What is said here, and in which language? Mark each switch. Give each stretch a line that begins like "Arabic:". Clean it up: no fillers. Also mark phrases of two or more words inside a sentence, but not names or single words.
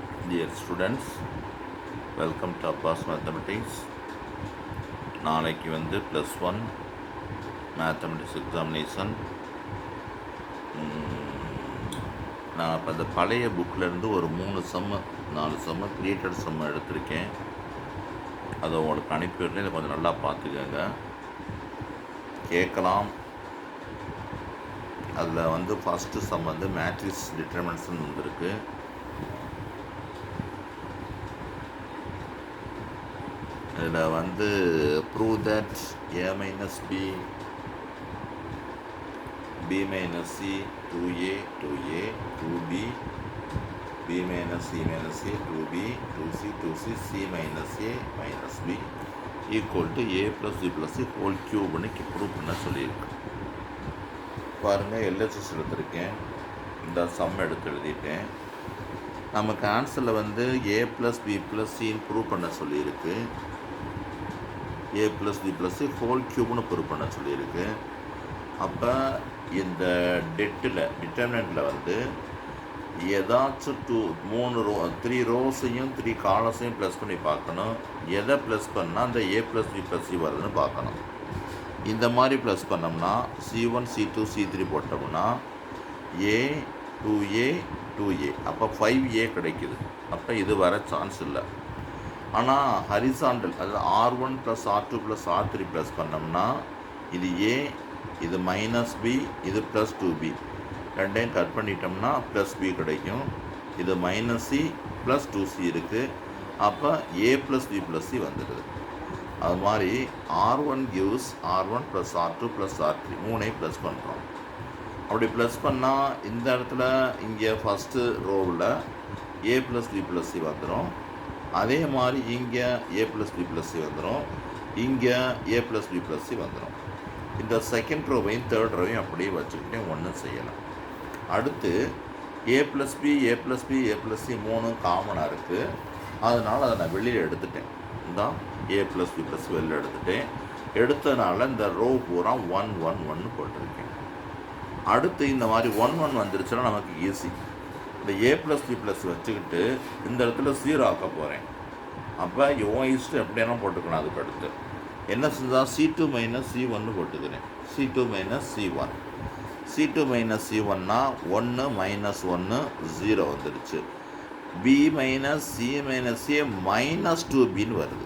English: Dear students, welcome to Abbas Mathematics.
Tamil: நாளைக்கு வந்து +1
English: mathematics examination.
Tamil: நான் இப்போ அந்த பழைய புக்கிலேருந்து ஒரு 4 சம்மு
English: created sum
Tamil: எடுத்திருக்கேன். அதை உங்களுக்கு அனுப்பிவிட்றேன். இதை கொஞ்சம் நல்லா பார்த்துக்கோங்க, கேட்கலாம். அதில் வந்து ஃபஸ்ட்டு சம் வந்து
English: matrix determinants
Tamil: வந்திருக்கு.
English: இதில் வந்து prove that a minus b, b minus c, 2a, 2a, 2b, b minus c minus a, 2b, 2c, 2c, c minus a minus b equal to a plus b plus c whole cube ப்ரூவ்
Tamil: பண்ண சொல்லியிருக்கு. பாருங்கள், எல்ஹெச்எஸ் எடுத்திருக்கேன். இந்த சம் எடுத்து எழுதிட்டேன். நமக்கு ஆன்சரில் வந்து
English: a plus b plus c
Tamil: ன்னு ப்ரூவ் பண்ண சொல்லியிருக்கு.
English: a plus b plus c whole cube
Tamil: ப்ரூவ் பண்ண சொல்லியிருக்கு. அப்போ இந்த டிட்டர்மினண்ட்டில் வந்து ஏதாச்சும் 3 ரோஸையும் 3 காலம்ஸையும் ப்ளஸ் பண்ணி பார்க்கணும். எதை ப்ளஸ் பண்ணால் அந்த
English: a plus b plus c
Tamil: வருதுன்னு பார்க்கணும். இந்த மாதிரி ப்ளஸ் பண்ணோம்னா c1 c2 c3 போட்டோம்னா a 2a 2a, அப்போ 5a கிடைக்குது. அப்போ இது வர சான்ஸ் இல்லை. ஆனால் ஹரிசாண்டல், அதாவது r1 + r2 + r3 ப்ளஸ் பண்ணோம்னா இது a, இது -b, இது +2b, ரெண்டையும் கட் பண்ணிட்டோம்னா +b கிடைக்கும். இது -c +2c இருக்குது. அப்போ
English: a plus b plus c
Tamil: வந்துடுது. அது மாதிரி r1 gives r1 + r2 + r3 மூணையும் ப்ளஸ் பண்ணுறோம். அப்படி ப்ளஸ் பண்ணால் இந்த இடத்துல இங்கே ஃபஸ்ட்டு ரோவில்
English: a plus b plus c
Tamil: வந்துடும். அதே மாதிரி இங்கே
English: a plus b plus c
Tamil: வந்துடும். இங்கே
English: a plus b plus c
Tamil: வந்துடும். இந்த செகண்ட் ரோவையும் தேர்ட் ரோவையும் அப்படியே வச்சுக்கிட்டே ஒன்றும் செய்யலாம். அடுத்து
English: a plus b, a plus b, a plus c
Tamil: 3 காமனாக இருக்குது. அதனால் அதை நான் வெளியில் எடுத்துட்டேன். இதான்
English: a plus b plus c
Tamil: வெளியில் எடுத்துட்டேன். எடுத்ததுனால இந்த ரோ பூரா 1 1 1 போட்டிருக்கேன். அடுத்து இந்த மாதிரி 1 1 வந்துருச்சுன்னா நமக்கு ஈஸி. இந்த
English: a plus b plus
Tamil: வச்சுக்கிட்டு இந்த இடத்துல 0 ஆக்க போகிறேன். அப்போ யோயிஸ்ட்டு எப்படியெல்லாம் போட்டுக்கலாம். அதுக்கு அடுத்து என்ன செஞ்சால் c2 - c1 போட்டுக்கிறேன். c2 - c1, c2 - c1னா 1 -1 0 வந்துடுச்சு. b - c - a -2bன்னு வருது.